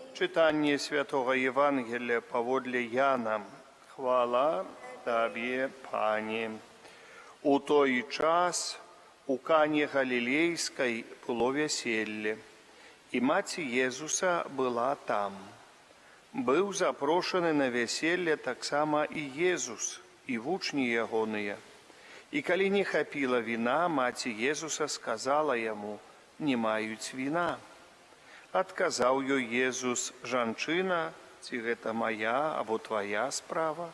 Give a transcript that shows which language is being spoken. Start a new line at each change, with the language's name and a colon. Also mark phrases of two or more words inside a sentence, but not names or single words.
Ukrainian: Читання Святого Євангелія поводле Яна. Хвала Тобі, Пане. У той час у Кані Галілейській було весілля, і мать Єзуса була там.
Belarusian: Быў запрошаны на вяселле таксама і Езус, і вучні ягоныя. І калі не хапіла віна, маці Езуса сказала яму: «Не маюць віна». Адказаў ёй Езус: «Жанчына, ці гэта мая або твая справа?